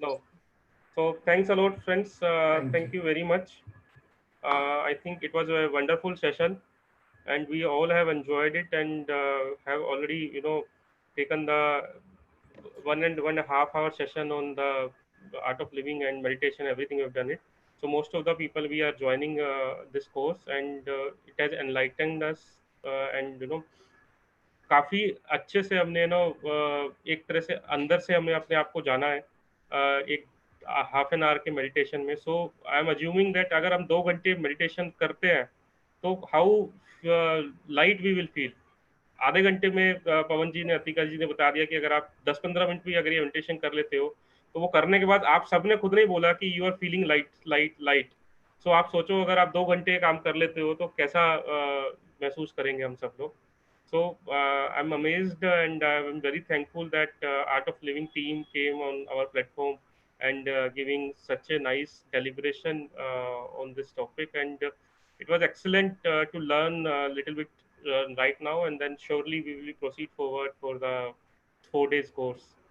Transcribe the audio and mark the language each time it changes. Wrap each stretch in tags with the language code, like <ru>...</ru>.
<en>No. So thanks a lot, friends. Thank you very much. I think it was a wonderful session, and we all have enjoyed it, and have already taken the 1.5 hour session on the art of living and meditation. Everything we've done it. So most of the people we are joining this course, and it has enlightened us, and</en> <hi>काफी अच्छे से हमने एक तरह से अंदर से हमने अपने आप को जाना है एक हाफ एन आवर के मेडिटेशन में.</hi> <en>so I am assuming that</en> <hi>अगर हम 2 घंटे मेडिटेशन करते हैं तो</hi> <en>How light we will feel.</en> <hi>आधे घंटे में पवन जी ने, अतिका जी ने बता दिया कि अगर आप 10-15 मिनट भी अगर ये मेडिटेशन कर लेते हो, तो वो करने के बाद आप सबने खुद ने बोला कि</hi> <en>You are feeling light.</en> <hi>सो आप सोचो अगर आप 2 घंटे काम कर लेते हो तो कैसा महसूस करेंगे हम सब लोग.</hi> <en>So I'm amazed, and I'm very thankful that Art of Living team came on our platform and giving such a nice deliberation on this topic, and it was excellent to learn a little bit right now, and then surely we will proceed forward for the 4 days course.</en>